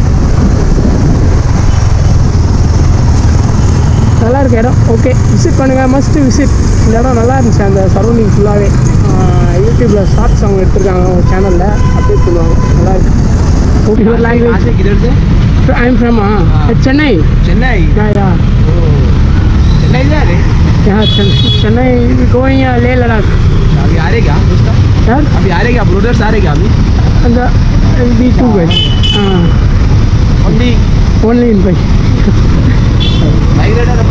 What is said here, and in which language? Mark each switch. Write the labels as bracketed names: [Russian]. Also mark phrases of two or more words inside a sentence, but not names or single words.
[Tamil] நல்லா இருக்கு இடம். ஓகே, விசிட் பண்ணுங்கள், [English] must visit. [Tamil] இந்த இடம் நல்லா இருந்துச்சு, அந்த சரௌண்டிங் ஃபுல்லாகவே. யூடியூப்பில் ஷார்ட்ஸ் அவங்க எடுத்துருக்காங்க, அவங்க சேனலில் அப்டேட் பண்ணுவாங்க, நல்லா இருக்கு. [English] ஓகே, ஒரு லாங்குவேஜ். I am from Chennai. [Hindi] चेन्नई या चेन्नई जा रहे यहाँ चेन्नई गोइंग लेह लद्दाख. अभी आ रहे क्या दोस्त? यार अभी आ रहे क्या ब्रोदर्स आ रहे क्या अभी? [English] and the two guys only in bike. bike rider अपन